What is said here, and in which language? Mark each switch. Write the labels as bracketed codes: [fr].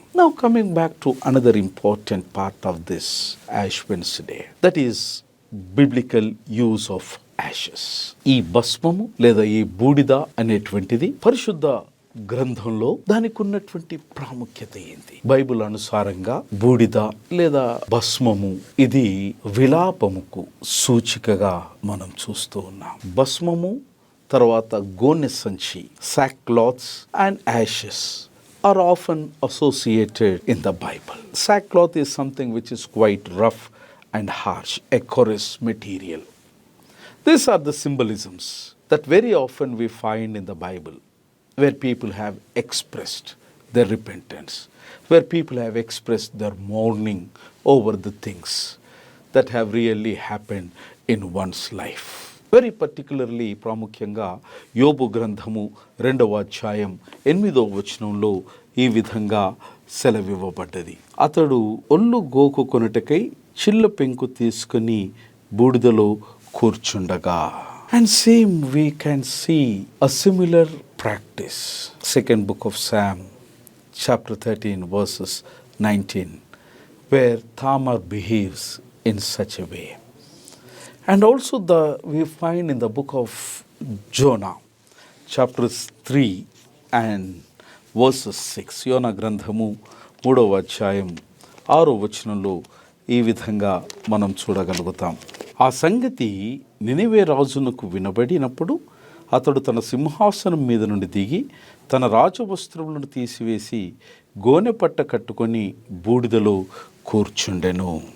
[en] Now coming back to another important part of this ash Wednesday, that is biblical use of ashes. [te] ఈ భస్మము లేదా ఈ బూడిద అనేటువంటిది పరిశుద్ధ గ్రంథంలో దానికి ఉన్నటువంటి ప్రాముఖ్యత ఏంటి? బైబిల్ అనుసారంగా బూడిద లేదా భస్మము ఇది విలాపముకు సూచికగా మనం చూస్తూ ఉన్నాం. భస్మము తర్వాత గోనె సంచి, [en] sackcloths and ashes are often associated in the Bible. Sackcloth is something which is quite rough and harsh, a coarse material. These are the symbolisms that very often we find in the Bible, where people have expressed their repentance, where people have expressed their mourning over the things that have really happened in one's life. Very particularly [te] ప్రాముఖ్యంగా యోబు గ్రంథము 2వ అధ్యాయం 8వ వచనంలో ఈ విధంగా సెలవివ్వబడ్డది. అతడు ఒళ్ళు గోకుకొనుటకై చిల్ల పెంకు తీసుకుని బూడిదలో కూర్చుండగా. [en] And same we can see a similar practice. Second book of Sam, chapter 13, verses 19, where Tamar behaves in such a way. And also we find in the book of Jonah, chapters 3 and verses 6. [te] యోనా గ్రంథము 3వ అధ్యాయం 6వ వచనంలో ఈ విధంగా మనం చూడగలుగుతాం. ఆ సంగతి నినివే రాజునకు వినబడినప్పుడు అతడు తన సింహాసనం మీద నుండి దిగి తన రాజవస్త్రములను తీసివేసి గోనె పట్ట కట్టుకొని బూడిదలో కూర్చుండెను.